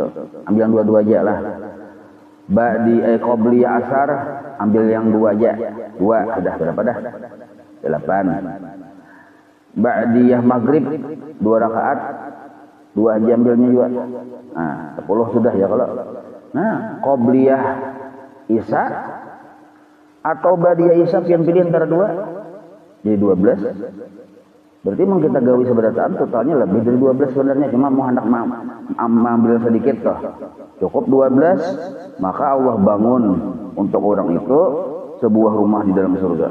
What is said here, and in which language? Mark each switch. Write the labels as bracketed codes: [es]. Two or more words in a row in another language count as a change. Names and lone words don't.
[id] Ambil yang 22 aja lah. Qobliyah asar ambil yang 2 aja. 2 sudah berapa dah? 8. Ba'diyah maghrib 2 rakaat 2 aja ambilnya juga. Nah, 10 sudah ya kalau. Nah, qobliyah isya atau ba'diyah isya yang pilih antara 2 jadi 12. Berarti memang kita gawi seberataan totalnya lebih dari 12 sebenarnya, cuma mau hendak ambil sedikit toh. Cukup 12, maka Allah bangun untuk orang itu sebuah rumah di dalam surga.